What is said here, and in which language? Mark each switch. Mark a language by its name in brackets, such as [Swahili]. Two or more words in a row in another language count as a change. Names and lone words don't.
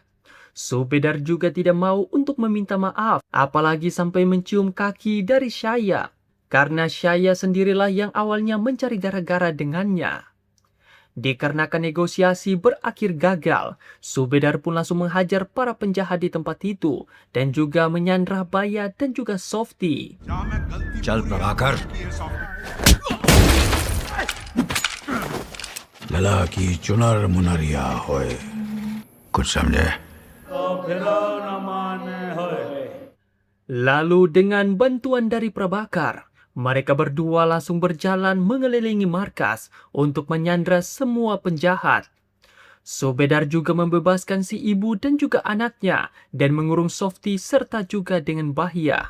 [Indonesian] Subedar juga tidak mau untuk meminta maaf, apalagi sampai mencium kaki dari Syaya, karena Syaya sendirilah yang awalnya mencari gara-gara dengannya. Dikarenakan negosiasi berakhir gagal, Subedar pun langsung menghajar para penjahat di tempat itu dan juga menyandra Bahya dan juga Softy. [Hindi] चल प्रभाकर ललाकी चुनर मुनरिया होए कुछ समझे [Indonesian] Lalu dengan bantuan dari Prabakar, mereka berdua langsung berjalan mengelilingi markas untuk menyandra semua penjahat. Subedar juga membebaskan si ibu dan juga anaknya dan mengurung Softy serta juga dengan Bahya.